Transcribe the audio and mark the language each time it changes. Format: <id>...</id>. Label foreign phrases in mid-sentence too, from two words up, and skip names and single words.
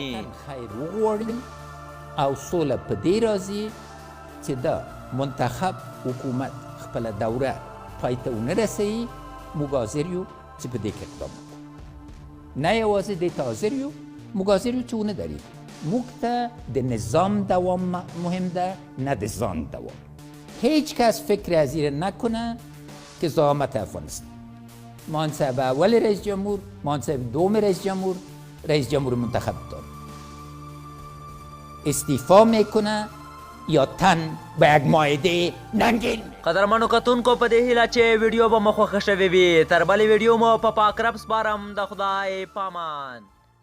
<ps>خیر وغواړي او سوله په دې راځي چې د منتخب حکومت خپله دوره پای ته ونه رسوي موږ حاضر یو چې په دې کې اقدام وکړو نه یوازې دې ته حاضر یو موږ حاضر یو چې ونه درېږو موږ ته د نظام دوام مهم ده نه د ځان دوام</ps> <fa>هیچ کس فکر از این نکنه که زعامت افغانستان منصب اول رئیس جمهور منصب دوم رئیس جمهور منتخب داره استعفا میکنه یا تن به یک معاهده ننگین</fa> <ps>قدرمنو کتونکو په دې هیله چې ویډیو به مو خوښه شوې وي تر بلې ویډیو مو په پاک رب سپارم د خدای پامان</ps>